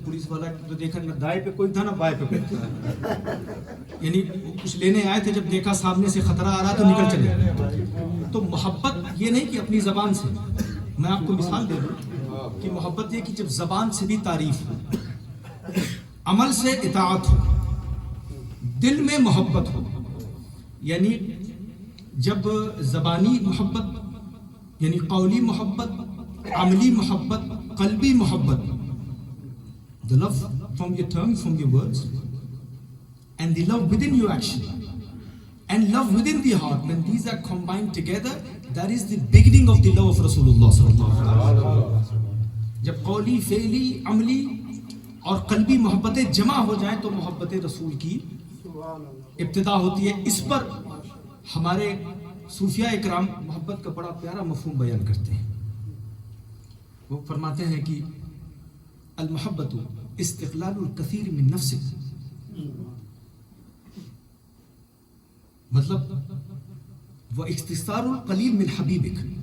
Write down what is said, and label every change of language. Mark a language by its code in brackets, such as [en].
[ur] Police والا تو دیکھا نہ دائیں پہ کوئی تھا نہ بائیں پہ کوئی تھا, یعنی کچھ لینے آئے تھے. جب دیکھا سامنے سے خطرہ آ رہا تو نکل چلے. تو محبت یہ نہیں کہ اپنی زبان سے, میں آپ کو مثال دے دوں کہ محبت یہ کہ جب زبان سے بھی تعریف ہو, عمل سے اطاعت ہو, دل میں محبت ہو. یعنی جب زبانی محبت یعنی قولی محبت, عملی محبت, قلبی محبت, [en] the love from your tongue, from your words, and the love within your action, and love within the heart, when these are combined together, that is the beginning of the love of Rasulullah sallallahu alaihi wasallam. [ur] جب قولی, فعلی, عملی اور قلبی محبتیں جمع ہو جائیں تو محبت رسول کی ابتدا ہوتی ہے. اس پر ہمارے صوفیاء اکرام محبت کا بڑا پیارا مفہوم بیان کرتے ہیں. وہ فرماتے ہیں کہ [ar] المحبت استقلال الکثیر من نفسک, [ur] مطلب [ar] وہ اختصار القلیل من حبیبک.